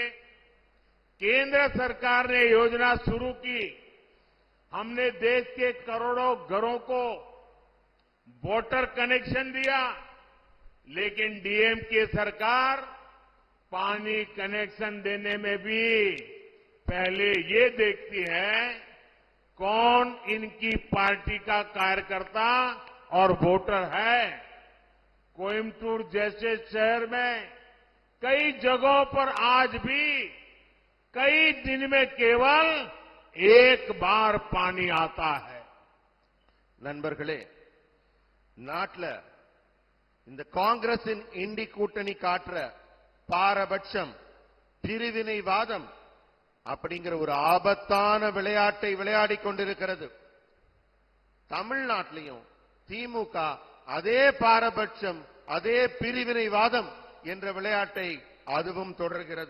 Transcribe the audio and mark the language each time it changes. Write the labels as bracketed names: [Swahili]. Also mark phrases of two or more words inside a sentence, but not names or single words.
[Hindi] केंद्र सरकार ने योजना शुरू की, हमने देश के करोड़ों घरों को [English] water connection [Hindi] दिया, लेकिन डीएमके सरकार पानी कनेक्शन देने में भी पहले ये देखती है कौन इनकी पार्टी का कार्यकर्ता और वोटर है। कोयम्बटूर जैसे शहर में कई जगहों पर आज भी कई दिन में केवल एक बार पानी आता है। [Tamil] நண்பர்களே, நாட்டில் இந்த காங்கிரசின் இண்டி கூட்டணி காட்டுற பாரபட்சம், பிரிவினைவாதம் அப்படிங்கிற ஒரு ஆபத்தான விளையாட்டை விளையாடிக் கொண்டிருக்கிறது. தமிழ்நாட்டிலையும் திமுக அதே பாரபட்சம், அதே பிரிவினைவாதம் என்ற விளையாட்டை அதுவும் தொடர்கிறது.